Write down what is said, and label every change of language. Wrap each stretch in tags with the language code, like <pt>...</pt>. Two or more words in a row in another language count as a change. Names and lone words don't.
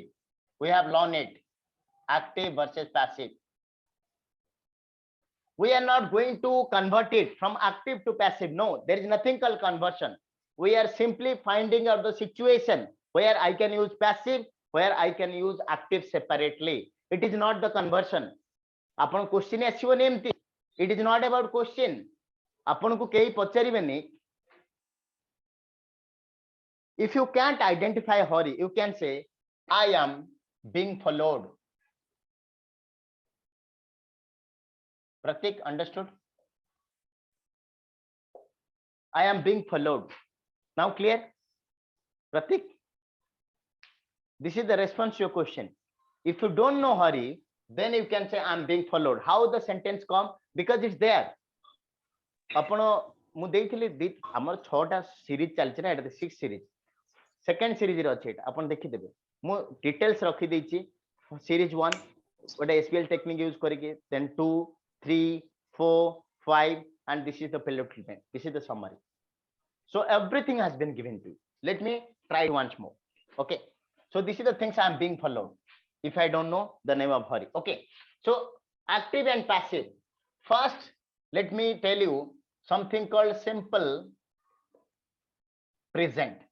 <en>We have learned it. Active versus passive. We are not going to convert it from active to passive. No, there is nothing called conversion. We are simply finding out the situation where I can use passive, where I can use active separately. It is not the conversion.</en> <or>ଆପଣ କ୍ୱେଶ୍ଚନ ଆସିବନି ଏମିତି.</or> <en>It is not about question.</en> <or>ଆପଣ କୁ କେହି ପଚାରିବେନି.</or> <en>If you can't identify Hari, you can say I am being followed. Pratik, understood? I am being followed. Now clear? Pratik, this is the response to your question. If you don't know Hari, then you can say I'm being followed. How the sentence come? Because it's there.</en> <or>आपण ମୁଁ ଦେଇଥିଲି ଆମର 6ଟା ସିରିଜ ଚାଲିଛି ନା, ଏଟା 6 ସିରିଜ,</or> <en>second series</en> <or>ରେ ଅଛି, ଏଟା ଆପଣ ଦେଖିଦେବେ, ମୁଁ ଡିटेल्स ରଖି ଦେଇଛି। ସିରିଜ 1 ଗୋଟେ</or> <en>SQL technique use କରିକି, then 2 3 4 5 and this is the failure treatment, this is the summary. So everything has been given to you. Let me try once more. Okay, so this is the things I am being followed. If I don't know the name of hurry. Okay, so active and passive. First, let me tell you something called simple present.</en>